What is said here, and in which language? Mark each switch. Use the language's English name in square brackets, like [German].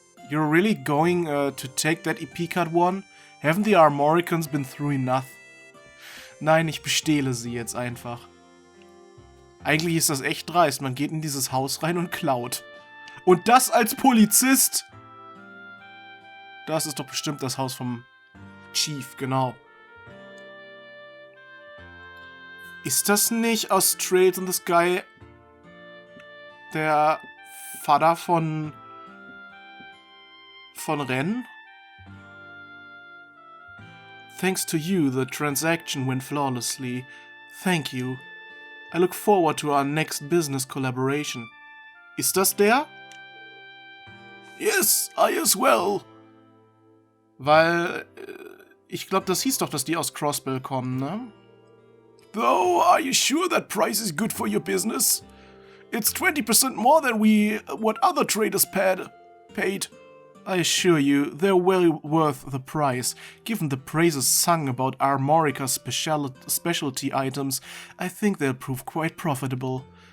[English] You're really going to take that EP Cut one? Haven't the Armoricans been through enough? [German] Nein, ich bestehle sie jetzt einfach. Eigentlich ist das echt dreist. Man geht in dieses Haus rein und klaut. Und das als Polizist! Das ist doch bestimmt das Haus vom Chief, genau. Ist das nicht aus Trails in the Sky der Vater von Ren? [English] Thanks to you, the transaction went flawlessly. Thank you. I look forward to our next business collaboration. [German] Ist das der? [English] Yes, I as well. [German] Weil, ich glaube, das hieß doch, dass die aus Crossbell kommen, ne? [English] Though, are you sure that price is good for your business? It's 20% more than what other traders paid. I assure you, they're well worth the price. Given the praises sung about Armorica's specialty items, I think they'll prove quite profitable.